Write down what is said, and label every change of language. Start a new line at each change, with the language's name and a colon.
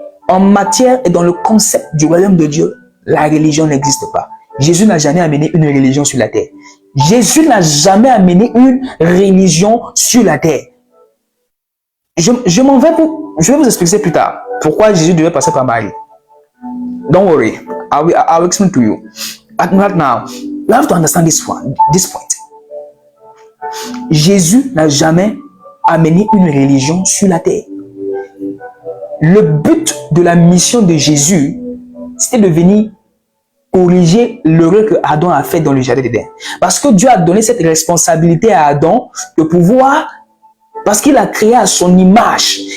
French: En matière et dans le concept du royaume de Dieu, la religion n'existe pas. Jésus n'a jamais amené une religion sur la terre. Jésus n'a jamais amené une religion sur la terre. Je vais vous expliquer plus tard pourquoi Jésus devait passer par Marie.
English: Don't worry, I'll explain to you. But right now, you have to understand this point.
French: Jésus n'a jamais amené une religion sur la terre. Le but de la mission de Jésus, c'était de venir corriger l'erreur que Adam a fait dans le jardin d'Éden. Parce que Dieu a donné cette responsabilité à Adam de pouvoir, parce qu'il a créé à son image.